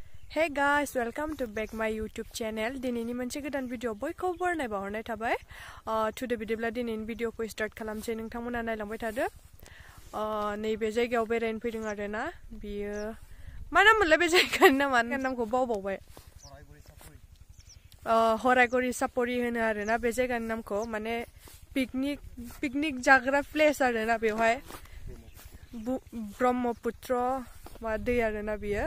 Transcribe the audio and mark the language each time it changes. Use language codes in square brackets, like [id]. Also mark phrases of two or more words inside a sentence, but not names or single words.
[en] Hey guys, welcome to back my YouTube channel. [brx] दिनैनि मोनसे गोदान भिडियो बयखौबो नायबावहरनाय थाबाय। टुडे बिदिब्ला दिनैनि भिडियोखौ स्टार्ट खालामसै नोंथांमोना नायलांबाय थादो। नैबे जायगायाव बेरायनो फैदों आरोना। बियो मा नाम मोनलाय बे जायगानि नामखौ बावबावबाय। सराइगुरि चपरि होनो आरोना बे जायगानि नामखौ माने पिकनिक जाग्रा प्लेस आरोना बेवहाय ब्रह्मपुत्र मा दै आरोना बियो।